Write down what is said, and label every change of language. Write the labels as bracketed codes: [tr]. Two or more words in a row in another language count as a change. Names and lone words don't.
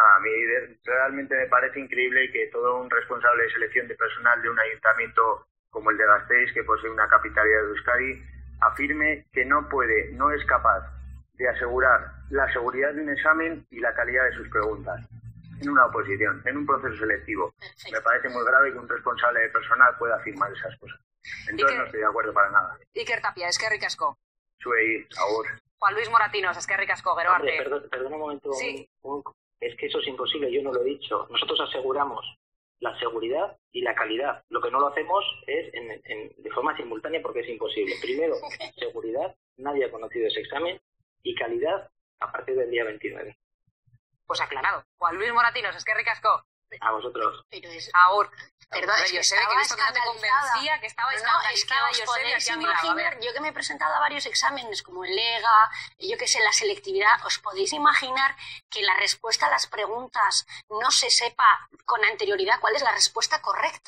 [es] A mí realmente me parece increíble que todo un responsable de selección de personal de un ayuntamiento como el de Gasteiz, que posee una capitalidad de Euskadi, afirme que no es capaz de asegurar la seguridad de un examen y la calidad de sus preguntas en una oposición, en un proceso selectivo. Perfecto. Me parece muy grave que un responsable de personal pueda afirmar esas cosas. Entonces no estoy de acuerdo para nada. [eu] Iker Tapia, eskerrik asko. Zuei, agur. Juan Luis Moratinos, eskerrik asko, gero arte. [es] Perdón un momento. Sí. Es que eso es imposible, yo no lo he dicho. Nosotros aseguramos la seguridad y la calidad. Lo que no lo hacemos es de forma simultánea porque es imposible. Primero, seguridad, nadie ha conocido ese examen, y calidad a partir del día 29. Pues aclarado. Juan Luis Moratinos, [eu] eskerrik asko. [es] A vosotros. Pero es... Agur. Perdón, es que estaba escandalizada. Que estaba escandalizada. Es que os podéis imaginar, yo que me he presentado a varios exámenes como el EGA, yo que sé, la selectividad, os podéis imaginar que la respuesta a las preguntas no se sepa con anterioridad cuál es la respuesta correcta.